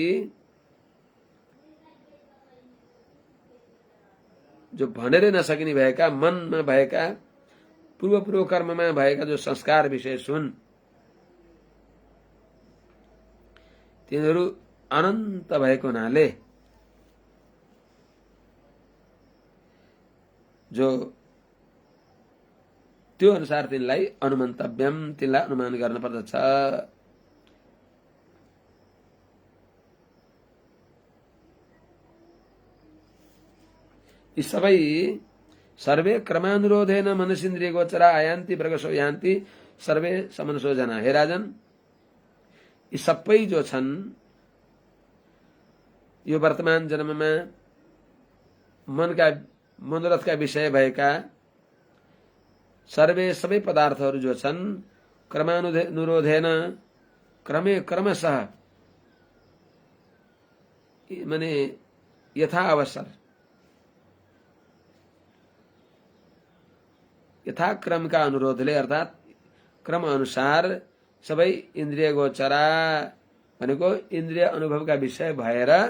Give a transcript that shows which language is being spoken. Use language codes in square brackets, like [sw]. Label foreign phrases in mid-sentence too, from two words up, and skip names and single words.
[ne] जो भनेरै नसकिने भएका, मनमा भएका, पूर्व कर्ममा भएका जो संस्कार विशेष हुन्, तिनीहरू अनन्त भएको हुनाले जो त्यो अनुसार तिनलाई अनुमन्तव्यम, तिनलाई अनुमान गर्न पर्दछ। [sa] यी सबै सर्वे क्रमानुरोधेन मनसिन्द्रिय गोचरा आयान्ति प्रगसो यान्ति सर्वे समनसो जना। [ne] हे राजन, यी सबै जो छन् यो वर्तमान जन्ममा मनोरथका विषय भएका सबै पदार्थहरू जो छन् क्रमानुरोधेन क्रमशः माने यथा अवसर यथाक्रमका अनुरोधले अर्थात क्रम अनुसार सबै इन्द्रिय गोचरा भनेको इन्द्रिय अनुभवका विषय भएर,